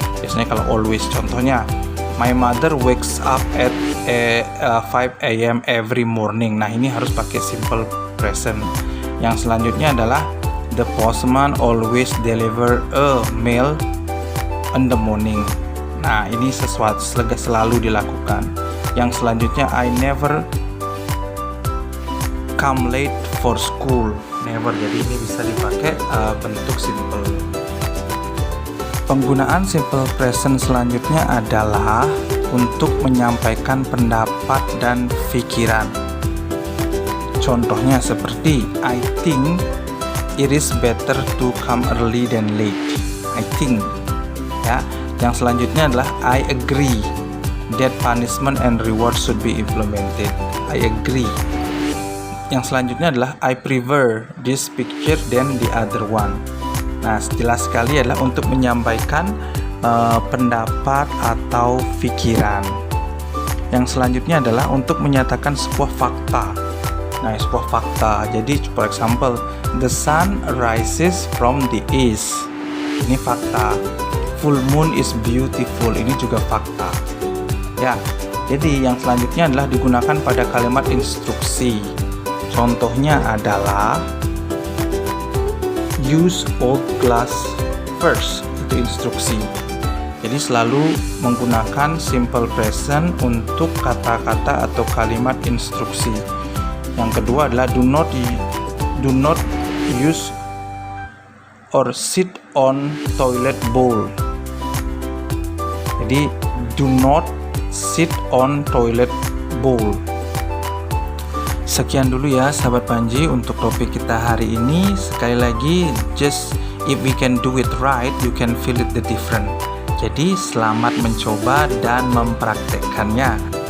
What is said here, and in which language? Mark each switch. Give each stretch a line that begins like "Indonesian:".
Indonesian: Biasanya kalau
English: always,
Indonesian: contohnya
English: my mother wakes up at 5 a.m. every morning.
Indonesian: Nah, ini harus pakai simple present. Yang selanjutnya adalah
English: the postman always deliver a mail in the morning.
Indonesian: Nah, ini sesuatu selalu dilakukan. Yang selanjutnya
English: I never come late for school. Never.
Indonesian: Jadi ini bisa dipakai bentuk simple. Penggunaan simple present selanjutnya adalah untuk menyampaikan pendapat dan pikiran. Contohnya seperti
English: I think it is better to come early than late. I think,
Indonesian: ya. Yang selanjutnya adalah
English: I agree that punishment and reward should be implemented. I agree.
Indonesian: Yang selanjutnya adalah
English: I prefer this picture than the other one.
Indonesian: Nah, jelas sekali adalah untuk menyampaikan pendapat atau pikiran. Yang selanjutnya adalah untuk menyatakan sebuah fakta. Nah, sebuah fakta. Jadi,
English: for example, the sun rises from the east.
Indonesian: Ini fakta.
English: Full moon is beautiful.
Indonesian: Ini juga fakta. Ya. Jadi, yang selanjutnya adalah digunakan pada kalimat instruksi. Contohnya adalah
English: use old glass first.
Indonesian: Itu instruksi. Jadi selalu menggunakan simple present untuk kata-kata atau kalimat instruksi. Yang kedua adalah
English: do not use or sit on toilet bowl.
Indonesian: Jadi
English: do not sit on toilet bowl.
Indonesian: Sekian dulu ya sahabat Panji untuk topik kita hari ini. Sekali lagi,
English: just if we can do it right, you can feel it the different.
Indonesian: Jadi selamat mencoba dan mempraktekkannya.